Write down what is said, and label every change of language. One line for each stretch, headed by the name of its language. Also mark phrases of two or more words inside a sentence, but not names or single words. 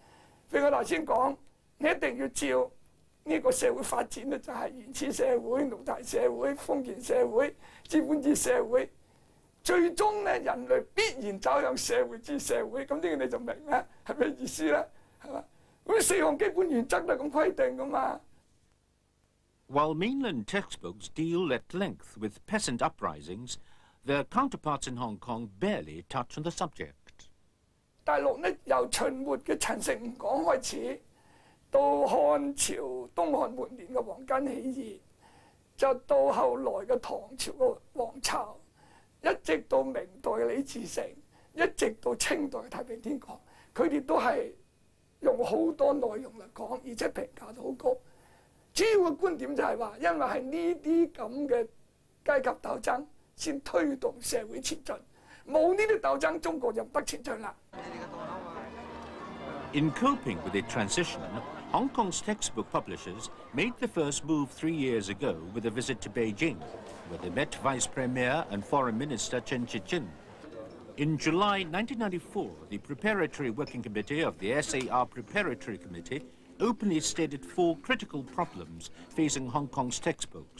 Cantonese: 譬如我頭先講，你一定要照呢個社會發展咧，就係原始社會、奴隸社會、封建社會、資本主義社會，最終咧人類必然走向社會主義社會。咁呢個你就明啦，係咩意思啦？係嘛？咁4項基本原則都係咁規定噶嘛。
English: While mainland textbooks deal at length with peasant uprisings, their counterparts in Hong Kong barely touch on the subject.
Cantonese: 大陸呢，由秦末嘅陳勝吳廣開始，到漢朝東漢末年嘅黃巾起義，就到後來嘅唐朝嘅黃巢，一直到明代嘅李自成，一直到清代嘅太平天國，佢哋都係用好多內容嚟講，而且評價都好高。主要嘅觀點就係話，因為係呢啲咁嘅階級鬥爭先推動社會前進，冇呢啲鬥爭，中國就唔得前進啦。
English: In coping with the transition, Hong Kong's textbook publishers made the first move 3 years ago with a visit to Beijing, where they met Vice Premier and Foreign Minister Chen Shih-chin. In July 1994, the Preparatory Working Committee of the SAR Preparatory Committee openly stated 4 critical problems facing Hong Kong's textbooks.